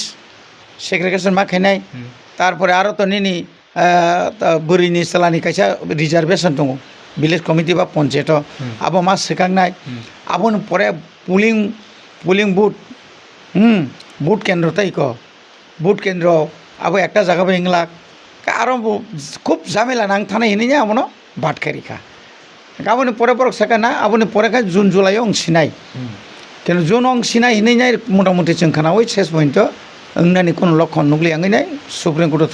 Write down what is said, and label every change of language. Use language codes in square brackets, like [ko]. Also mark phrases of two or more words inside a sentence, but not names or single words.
[brx] सेग्रिगेशन मा खायनाय तारपरे आरो तो निनि बोरिनि सेलानि कायसा रिजार्वेशन दङ [en] village committee [brx] बा पन्चायत आबो मा सोखांनाय आबोनो परे [en] polling booth [brx] केन्द्र ताइको बुथ केन्द्र अब [hi] एक जगह [brx] इंगला आरो खूब झामेला नां थानाय हिनी आबोनो बाटखारिखा गाबोनो परे बरक सेखाना आबोनो परेखा जुन जुलाइ अंसिनाय किन्तु जुन अंसिनाय हिनी मटामटी जों खानावै शेष पॉइंट अंगनानि कोनो लक्षण नुग्लियांगैनाय सुप्रीम कोर्ट